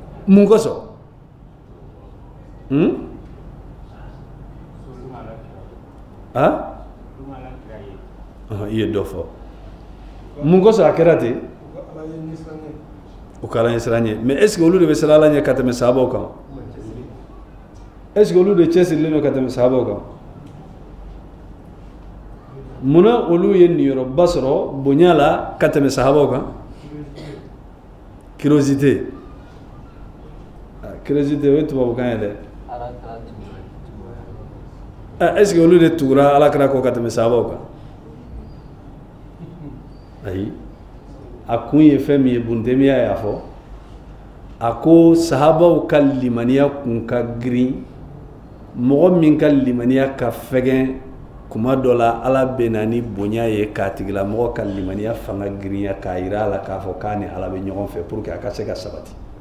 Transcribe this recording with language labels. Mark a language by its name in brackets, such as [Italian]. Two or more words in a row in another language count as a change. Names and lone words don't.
[Bambara] mun koso iya dɔ fɔ mun kosɔn a kɛra ten o k'ala ɲɛ siran ɲɛ [French] mais est ce que [Bambara] olu de bɛ siran ala ɲɛ ka tɛmɛ sahabaw kan [French] est ce que [Bambara] olu de cɛsirilen don ka tɛmɛ sahabaw kan munna olu ye niyɔrɔba sɔrɔ bonya la ka tɛmɛ sahabaw kan [French] curiosité curiosité [Bambara] o ye tubabukan ye dɛ [French] est ce que [Bambara] olu de tugura alakira kɔ ka tɛmɛ sahabaw kan ayi a kun ye fɛn min ye Bunutemiya y'a fɔ a ko sahabaw ka limaniya kun ka girin mɔgɔ min ka limaniya ka fɛgɛn kuma dɔ la ala bɛ na ni bonya ye k'a tigila mɔgɔ ka limaniya fanga girinya k'a yira a la k'a fɔ k'a ni ala bɛ ɲɔgɔn fɛ [French] pour que [Bambara] a ka se ka sabati